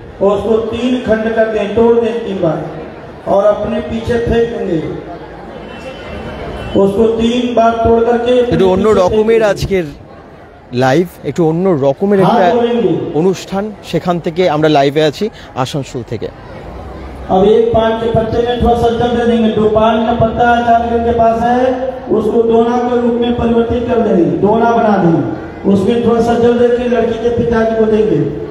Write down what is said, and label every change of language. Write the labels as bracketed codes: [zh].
[hi] उसको 3 खंड करते हैं, तोड़ दें 3 बार और अपने पीछे फेंक देंगे। उसको 3 बार तोड़ करके [bn] একটু অন্য রকমের আজকের লাইভ, একটু অন্য রকমের একটা অনুষ্ঠান, সেখান থেকে আমরা লাইভে আছি আসানসোল থেকে। [hi] अब एक पान के पत्ते में थोड़ा सा जल दे देंगे। 2 पान का पत्ता चांदनी के पास है, उसको दोना के रूप में परिवर्तित कर देंगे, दोना बना देंगे। उसमें थोड़ा सा जल देके लड़की के पिताजी को देंगे।